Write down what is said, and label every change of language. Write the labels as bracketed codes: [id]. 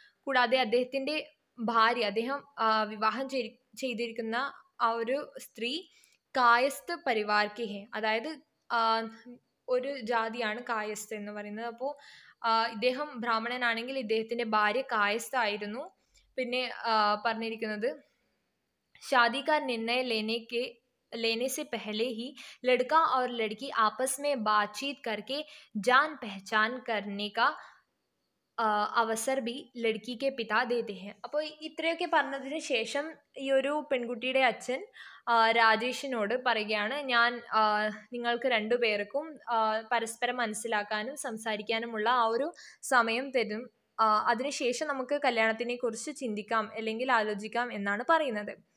[ml] കൂടാതെ അദ്ദേഹത്തിൻ്റെ ഭാര്യ, അദ്ദേഹം വിവാഹം ചെയ്തിരിക്കുന്ന ആ ഒരു സ്ത്രീ [hi] കായസ്ഥ പരിവാർക്കി ഹെ, [ml] അതായത് ഒരു ജാതിയാണ് കായസ്ഥ എന്ന് പറയുന്നത്. അപ്പോൾ ഇദ്ദേഹം ബ്രാഹ്മണനാണെങ്കിൽ ഇദ്ദേഹത്തിൻ്റെ ഭാര്യ കായസ്ഥ ആയിരുന്നു. പിന്നെ പറഞ്ഞിരിക്കുന്നത് [hi] शादी का निर्णय लेने से पहले ही लड़का और लड़की आपस में बातचीत करके जान पहचान करने का അവസർ ബി ലഡ്കിക്ക് പിതാ ദേത്തെ ഹെ. [ml] അപ്പോൾ ഇത്രയൊക്കെ പറഞ്ഞതിന് ശേഷം ഈ ഒരു പെൺകുട്ടിയുടെ അച്ഛൻ രാജേഷിനോട് പറയുകയാണ്, ഞാൻ നിങ്ങൾക്ക് രണ്ടുപേർക്കും പരസ്പരം മനസ്സിലാക്കാനും സംസാരിക്കാനുമുള്ള ആ ഒരു സമയം തരും, അതിനുശേഷം നമുക്ക് കല്യാണത്തിനെ കുറിച്ച് ചിന്തിക്കാം അല്ലെങ്കിൽ ആലോചിക്കാം എന്നാണ് പറയുന്നത്.